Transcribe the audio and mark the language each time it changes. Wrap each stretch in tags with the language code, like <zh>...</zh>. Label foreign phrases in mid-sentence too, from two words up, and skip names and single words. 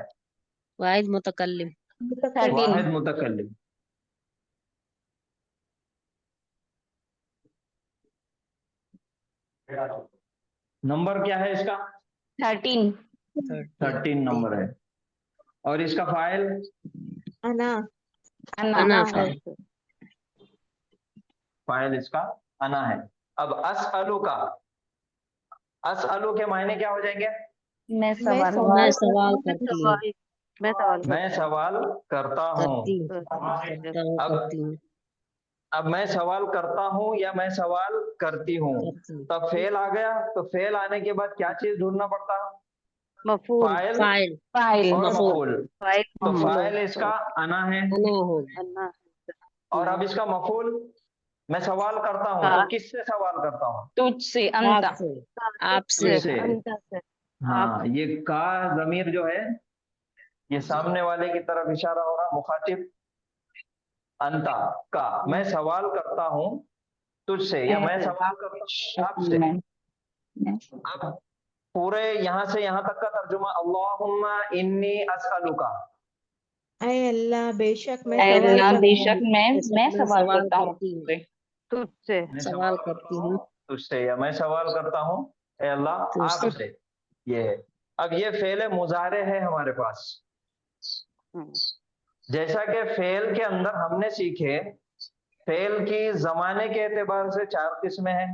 <hi>वाहिद मुतकल्लिम 13। वाहिद मुतकल्लिम। नंबर क्या है इसका? 13। 13 नंबर है। और इसका फाइल? अना अना। अना हाँ, फाइल फाइल इसका अना है। अब असअलु का, असअलु के मायने क्या हो जाएंगे? मैं मैं सवाल मैं सवाल सवाल करता हूँ। करती हूँ मैं सवाल मैं सवाल करता हूँ। अब करती हूँ मैं सवाल करता हूँ या मैं सवाल करती हूँ, करती हूँ तब फेल आ गया। तो फेल आने के बाद क्या चीज ढूंढना पड़ता? मफूल फाइल फाइल फाइल। और मफूल मफूल। फाइल तो मफूल फाइल इसका अना है, अना होगा अन्ना और अब इसका मफूल मैं सवाल करता हूँ, तो किससे सवाल करता हूँ? तुझसे अंता। आपसे तुझसे। हाँ, ये का जमीर जो है, ये सामने वाले की तरफ इशारा हो रहा, मुखातिब अंता का। मैं सवाल करता हूँ तुझसे, या मैं सवाल करता हूँ आपसे। अब पूरे यहाँ से यहाँ तक का तर्जुमा,</hi> <ar>اللهم إني أسألك.</ar> <hi>ऐ अल्लाह बेशक मैं ऐ सवाल अल्लाह करता बेशक हूँ। मैं सवाल करता हूँ करती हूँ तुझसे। तुझसे मैं सवाल करती हूँ तुझसे, या मैं सवाल करता हूँ ए अल्लाह तुझसे आपसे। ये है। अब ये फेल मुजारे है हमारे पास। जैसा कि फेल के अंदर हमने सीखे, फेल की जमाने के एतबार से 4 किस्में हैं।</hi>